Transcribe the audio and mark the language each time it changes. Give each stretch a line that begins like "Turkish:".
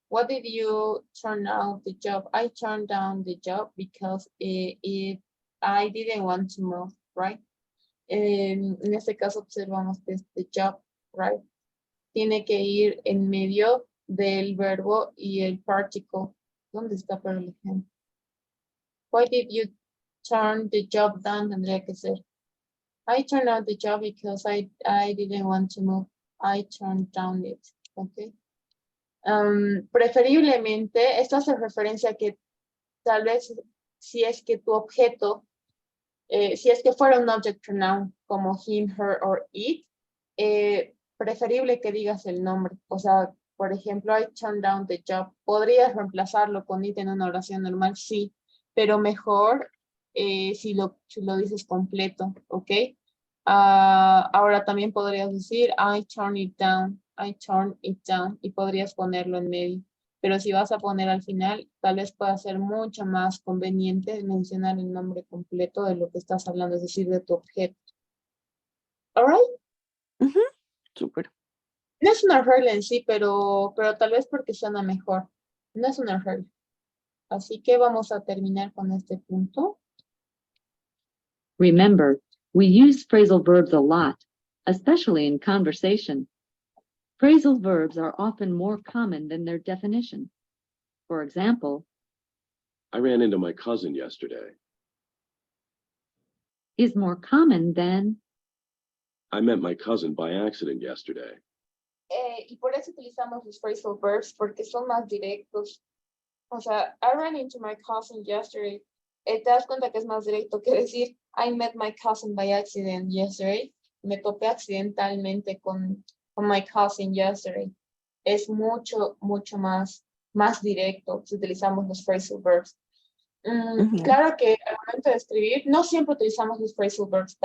English: What did you turn down the job? I turned down the job because I didn't want to move, right?
Spanish: En este caso observamos que es
English: the job, right?
Spanish: Tiene que ir en medio del verbo y el particle. ¿Dónde está para el ejemplo?
English: Why did you turn the job down?
Spanish: Tendría que ser.
English: I turned out the job because I didn't want to move. I turned down it. Okay.
Spanish: Preferiblemente, esto hace referencia a que tal vez si es que tu objeto, si es que fuera un object pronoun como him, her or it, preferible que digas el nombre. O sea, por ejemplo,
English: I turned down the job.
Spanish: ¿Podrías reemplazarlo con it en una oración normal? Sí, pero mejor si lo dices completo, ¿ok? Ahora también podrías decir
English: I turn it down, I turn it down,
Spanish: y podrías ponerlo en medio. pero si vas a poner al final, tal vez pueda ser mucho más conveniente mencionar el nombre completo de lo que estás hablando, es decir, de tu objeto.
English: All right?
Spanish: Súper. No es una regla en sí, pero tal vez porque suena mejor. No es una regla. Así que vamos a terminar con este punto.
English: Remember, we use phrasal verbs a lot, especially in conversation. Phrasal verbs are often more common than their definition. For example, I ran into my cousin yesterday. is more common than I met my cousin by accident yesterday.
Spanish: Y por eso utilizamos los phrasal verbs, porque son más directos. O sea,
English: I ran into my cousin yesterday.
Spanish: Te das cuenta que es más directo que decir,
English: I met my cousin by accident yesterday.
Spanish: Me topé accidentalmente con
English: my cousin yesterday.
Spanish: Es mucho más directo si utilizamos los phrasal verbs. Claro que al momento de escribir, no siempre utilizamos los phrasal verbs.